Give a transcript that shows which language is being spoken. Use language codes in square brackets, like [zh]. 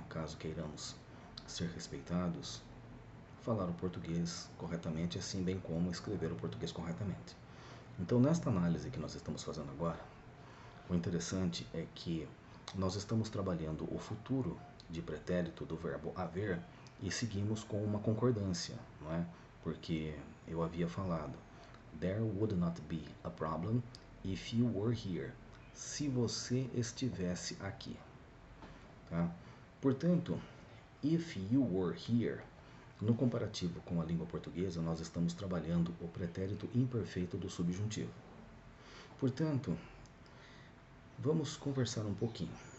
[pt] Caso queiramos ser respeitados, falar o português corretamente, assim bem como escrever o português corretamente. Então, nesta análise que nós estamos fazendo agora, o interessante é que nós estamos trabalhando o futuro de pretérito do verbo haver e seguimos com uma concordância, não é? Porque eu havia falado, [en] there would not be a problem if you were here. [pt] Se você estivesse aqui, tá? Portanto, [en] if you were here, [pt] no comparativo com a língua portuguesa, nós estamos trabalhando o pretérito imperfeito do subjuntivo. Portanto, vamos conversar um pouquinho.